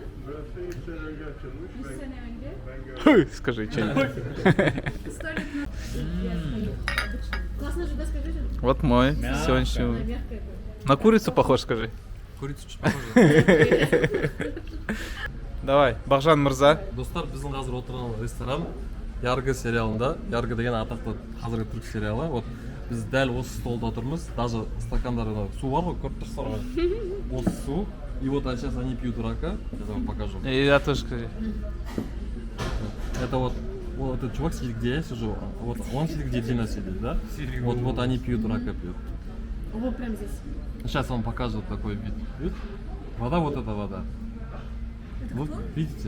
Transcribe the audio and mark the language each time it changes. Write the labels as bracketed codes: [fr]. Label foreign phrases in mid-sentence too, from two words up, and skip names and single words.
[ru] Скажи что-нибудь. Вот мой сегодняшний. На курицу похож, скажи. Курицу чуть похоже. Давай, Бахжан Мырза. [kk] Достар, біздің қазір отырған ресторан Ярго сериалында. Ярго деген атақты қазіргі түрік сериалы. Вот біз дәл осы столда отырмыз. Даже стакандарда су бар ғой, көріп тұрсыздар ғой. Осы су. [ru] И вот сейчас они пьют рака. Я вам покажу. И я тоже скажи. Это вот этот чувак сидит, где я сижу. Вот он сидит, где Дина сидит, да? Вот они пьют рака, пьют. Вот прям здесь. Сейчас вам покажу такой вид. Видите? Вода, вот эта вода. Вот, видите?